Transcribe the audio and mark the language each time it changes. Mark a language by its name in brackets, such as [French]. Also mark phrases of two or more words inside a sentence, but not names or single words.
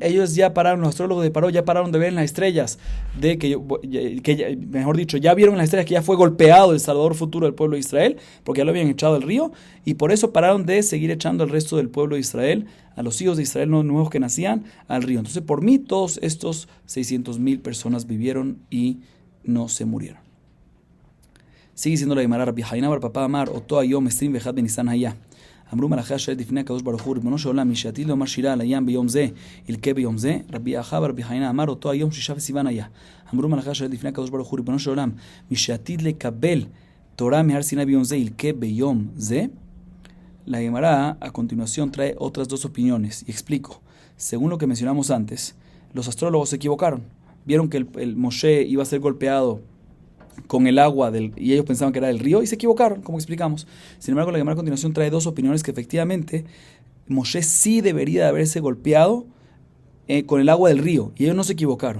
[Spanish] Ellos ya pararon, los astrólogos de Paró ya pararon de ver en las estrellas, mejor dicho, ya vieron en las estrellas que ya fue golpeado el Salvador futuro del pueblo de Israel, porque ya lo habían echado al río, y por eso pararon de seguir echando al resto del pueblo de Israel, a los hijos de Israel nuevos que nacían, al río. Entonces, por mí, todos estos 600,000 personas vivieron y no se murieron. Sigue siendo la Gemara, [Hebrew] רבי חנינא בר פפא אמר אותו היום עשרים ואחד בניסן היה. אמרו מלאכי השרת לפני הקדוש ברוך הוא, ריבונו של עולם, מי שעתיד לומר שירה על הים ביום זה, ילקה ביום זה. רבי אחא ורבי חנינא אמר אותו היום 6 בסיוון היה. אמרו מלאכי השרת לפני הקדוש ברוך הוא, ריבונו של עולם, מי שעתיד לקבל תורה מהר סיני ביום זה, ילקה ביום זה. [Spanish] La Gemara a continuación trae otras dos opiniones y explico. Según lo que mencionamos antes, los astrólogos se equivocaron. Vieron que el Moshe iba a ser golpeado con el agua y ellos pensaban que era del río y se equivocaron, como explicamos. Sin embargo, la Gemara a continuación trae dos opiniones que efectivamente Moshe sí debería de haberse golpeado con el agua del río y ellos no se equivocaron.